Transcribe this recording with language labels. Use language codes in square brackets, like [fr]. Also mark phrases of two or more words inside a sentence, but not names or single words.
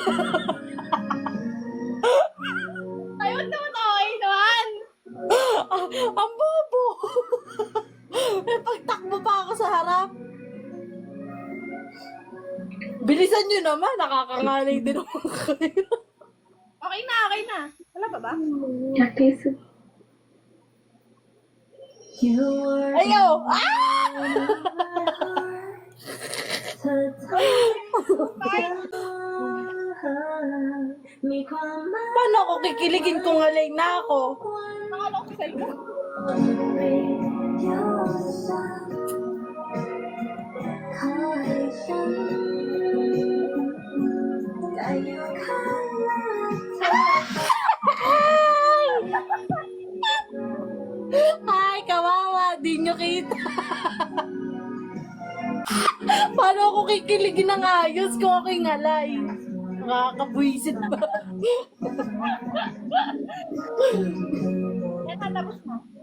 [tl] Ayun naman, okay naman! Ang bobo. May pagtakbo pa ako sa harap. Bilisan nyo naman, nakakangalay din ako kayo. Okay na, okay na. Wala pa ba? [th] รักที่สุด [en] You are [tl] Ayaw! Ah! [th] เธอทำให้มีความหมาย [tl] Paano ako kikiligin kung alay na ako? Nakalok sa iyo. [th] ขอให้ฉันได้อยู่ข้างเธอ [tl] Ay, kawawa, di nyo kita. Paano ako kikiligin ng ayos kung ako'y ngalay? Nakakabwisit ba? Yan, natapos mo.